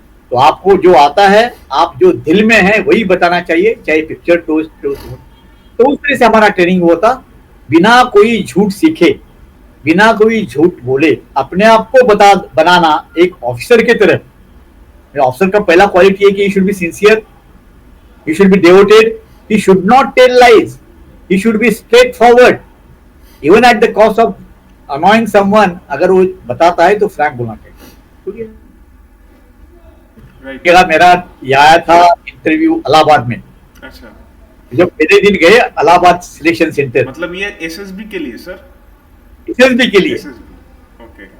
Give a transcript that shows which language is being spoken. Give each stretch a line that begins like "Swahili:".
Hindi: तो आपको जो आता है, आप जो दिल में है वही बताना चाहिए, चाहे पिक्चर टोस्ट हो। तो उस तरह से हमारा ट्रेनिंग हुआ था, बिना कोई झूठ सीखे, बिना कोई झूठ बोले, अपने आप को बनाना एक ऑफिसर की तरह। ऑफिसर का पहला क्वालिटी है कि
English: He should be sincere, he should be devoted, he should not tell lies, he should be straightforward, even at the cost of annoying someone।
Hindi: अगर वो बताता है तो फ्रैंक बोलना चाहिए।
English: right।
Hindi: मेरा आया था इंटरव्यू इलाहाबाद में। अच्छा। जब पहले दिन गए इलाहाबाद सिलेक्शन सेंटर, मतलब ये एसएसबी के लिए सर? एसएसबी के लिए।
English: Okay.